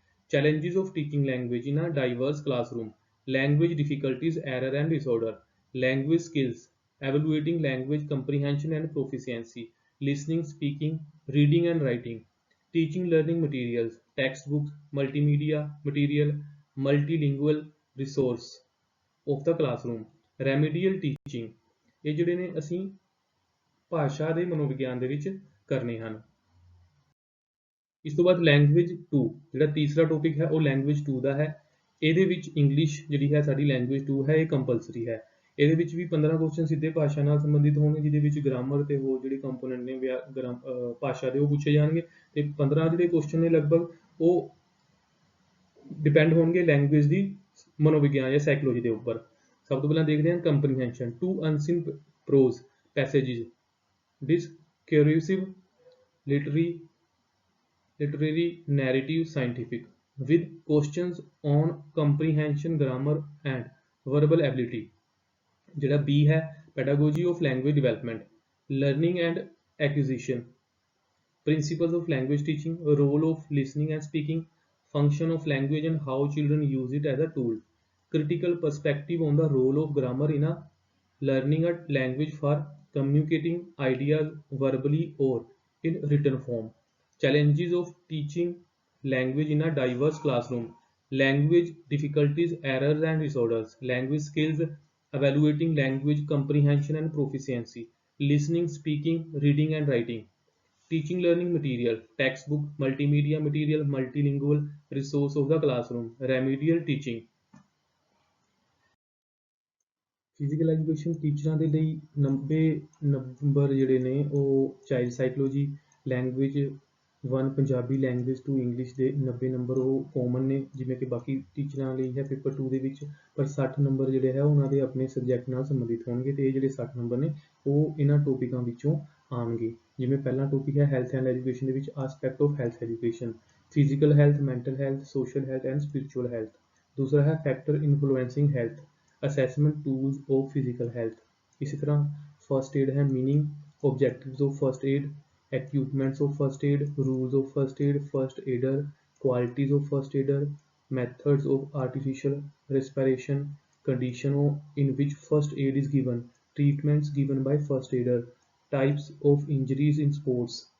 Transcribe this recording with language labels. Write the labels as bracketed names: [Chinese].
[English] challenges of teaching language in a diverse classroom, language difficulties, error and disorder, language skills, evaluating language comprehension and proficiency, listening, speaking, reading and writing, teaching learning materials, textbooks, multimedia material, multilingual resource of the classroom, remedial teaching। [Punjabi] ਇਹ ਜਿਹੜੇ ਨੇ ਅਸੀਂ ਭਾਸ਼ਾ ਦੇ ਮਨੋਵਿਗਿਆਨ ਦੇ ਵਿੱਚ ਕਰਨੇ ਹਨ। ਇਸ ਤੋਂ ਬਾਅਦ ਲੈਂਗੁਏਜ 2 ਜਿਹੜਾ ਤੀਸਰਾ ਟੌਪਿਕ ਹੈ ਉਹ ਲੈਂਗੁਏਜ 2 ਦਾ ਹੈ। ਇਹਦੇ ਵਿੱਚ ਇੰਗਲਿਸ਼ ਜਿਹੜੀ ਹੈ ਸਾਡੀ ਲੈਂਗੁਏਜ 2 ਹੈ, ਇਹ ਕੰਪਲਸਰੀ ਹੈ। ਇਹਦੇ ਵਿੱਚ ਵੀ 15 ਕੁਐਸਚਨ ਸਿੱਧੇ ਭਾਸ਼ਾ ਨਾਲ ਸੰਬੰਧਿਤ ਹੋਣਗੇ, ਜਿਹਦੇ ਵਿੱਚ ਗ੍ਰਾਮਰ ਤੇ ਹੋਰ ਜਿਹੜੇ ਕੰਪੋਨੈਂਟ ਨੇ ਭਾਸ਼ਾ ਦੇ ਉਹ ਪੁੱਛੇ ਜਾਣਗੇ, ਤੇ 15 ਜਿਹੜੇ ਕੁਐਸਚਨ ਨੇ ਲਗਭਗ ਉਹ ਡਿਪੈਂਡ ਹੋਣਗੇ ਲੈਂਗੁਏਜ ਦੀ ਮਨੋਵਿਗਿਆਨ ਜਾਂ ਸਾਈਕੋਲੋਜੀ ਦੇ ਉੱਪਰ। ਸਭ ਤੋਂ ਪਹਿਲਾਂ ਦੇਖਦੇ ਹਾਂ comprehension. [English] Two unseen prose passages, discursive, literary, narrative, scientific. with questions on comprehension, grammar and verbal ability। [Punjabi] ਜਿਹੜਾ B है [English] pedagogy of language development, learning and acquisition, principles of language teaching, role of listening and speaking, function of language and how children use it as a tool, critical perspective on the role of grammar in a learning a language for communicating ideas verbally or in written form, challenges of teaching language in a diverse classroom, language difficulties, errors and disorders, language skills, evaluating language comprehension and proficiency, listening, speaking, reading and writing, teaching learning material, textbook, multimedia material, multilingual resource of the classroom, remedial teaching। [Punjabi] Physical education ਟੀਚਰਾਂ ਦੇ ਲਈ 90 number ਜਿਹੜੇ ਨੇ ਉਹ child psychology, language 1 Punjabi, language 2 English ਦੇ 90 number ਉਹ common ਨੇ, ਜਿਵੇਂ ਕਿ ਬਾਕੀ ਟੀਚਰਾਂ ਲਈ ਹੈ ਪੇਪਰ 2 ਦੇ ਵਿੱਚ। ਪਰ 60 ਨੰਬਰ ਜਿਹੜੇ ਹੈ ਉਹਨਾਂ ਦੇ ਆਪਣੇ ਸਬਜੈਕਟ ਨਾਲ ਸੰਬੰਧਿਤ ਹੋਣਗੇ, ਤੇ ਇਹ ਜਿਹੜੇ 60 ਨੰਬਰ ਨੇ ਉਹ ਇਹਨਾਂ ਟੌਪਿਕਾਂ ਵਿੱਚੋਂ ਆਉਣਗੇ। ਜਿਵੇਂ ਪਹਿਲਾ ਟੌਪਿਕ ਹੈ [English] Health and education ਦੇ ਵਿੱਚ aspect of health education, physical health, mental health, social health and spiritual health. [Punjabi] ਦੂਸਰਾ ਹੈ [English] Factor influencing health, assessment tools of physical health। [Hindi] इसी तरह [English] first aid है, meaning, objectives of first aid, equipments of first aid, rules of first aid, first aider, qualities of first aider, methods of artificial respiration, condition in which first aid is given, treatments given by first aider, types of injuries in sports,